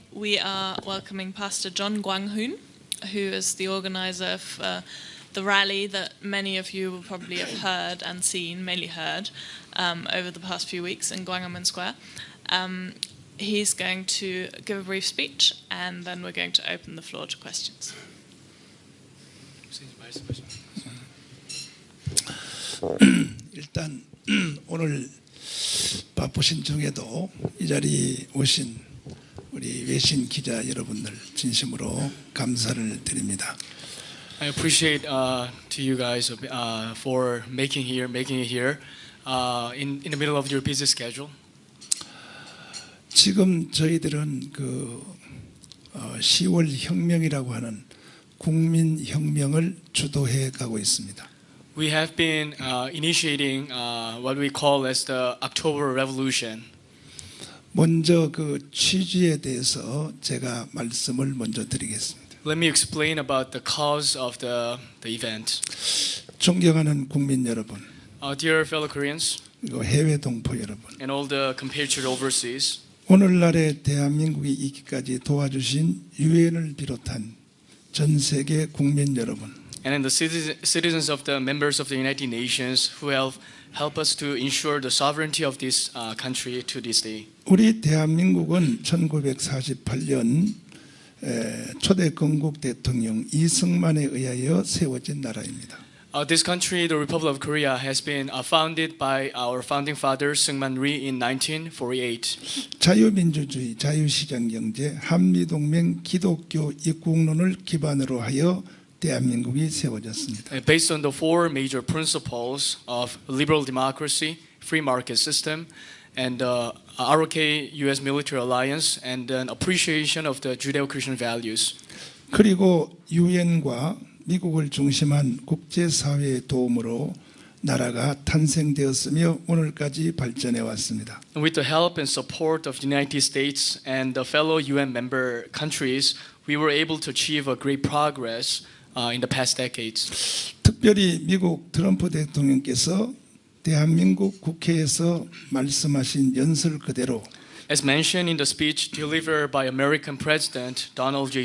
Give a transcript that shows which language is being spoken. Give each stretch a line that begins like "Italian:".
English: we are welcoming Pastor John Gwang-hoon, who is the organizer of the rally that many of you will probably have heard and seen, mainly heard, over the past few weeks in Gwanghwamun Square. He's going to give a brief speech, and then we're going to open the floor to questions.
Korean: 일단 오늘 바쁘신 중에도 이 자리에 오신 우리 외신 기자 여러분들 진심으로 감사를 드립니다.
English: I appreciate to you guys for making it here in the middle of your busy schedule.
Korean: 지금 저희들은 10월 혁명이라고 하는 국민 혁명을 주도해 가고 있습니다.
English: We have been initiating what we call as the October Revolution.
Korean: 먼저 그 취지에 대해서 제가 말씀을 먼저 드리겠습니다.
English: Let me explain about the cause of the event.
Korean: 존경하는 국민 여러분,
English: Dear fellow Koreans
Korean: 그리고 해외 동포 여러분,
English: and all the compatriots overseas,
Korean: 오늘날의 대한민국이 있기까지 도와주신 유엔을 비롯한 전 세계 국민 여러분,
English: and the citizens of the members of the United Nations who have helped us to ensure the sovereignty of this country to this day.
Korean: 우리 대한민국은 1948년 초대 건국 대통령 이승만에 의하여 세워진 나라입니다.
English: This country, the Republic of Korea, has been founded by our founding father Syngman Rhee in 1948.
Korean: 자유민주주의, 자유시장경제, 한미동맹, 기독교 입국론을 기반으로 하여 대한민국이 세워졌습니다.
English: Based on the four major principles of liberal democracy, free market system, and ROK-US military alliance, and an appreciation of the Judeo-Christian values.
Korean: 그리고 유엔과 미국을 중심한 국제사회의 도움으로 나라가 탄생되었으며 오늘까지 발전해 왔습니다.
English: With the help and support of the United States and the fellow UN member countries, we were able to achieve a great progress in the past decades.
Korean: 특별히 미국 트럼프 대통령께서 대한민국 국회에서 말씀하신 연설 그대로
English: As mentioned in the speech delivered by American President Donald J.